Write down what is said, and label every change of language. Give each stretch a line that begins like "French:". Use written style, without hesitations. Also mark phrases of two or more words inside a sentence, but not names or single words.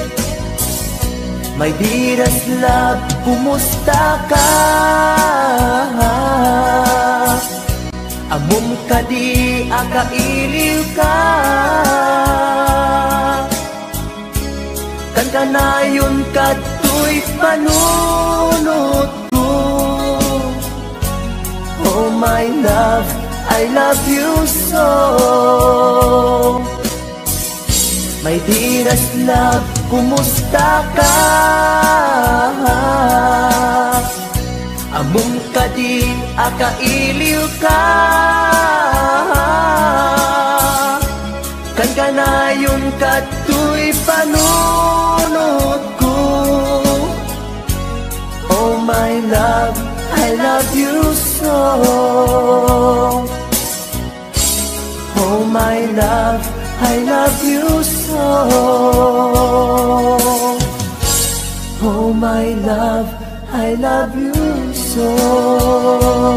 English: My dearest love,
Iloko: kumusta ka? Amom ka di akailiw ka, kan kanayon ka tuy panunot ko.
English: Oh my love, I love you so. My dearest love,
Iloko: kumusta ka? Amom ka di akailiw ka, kan kanayon ka tuy panunot ko.
English: Oh my love, I love you so. Oh my love, I love you so. Oh my love, I love you so.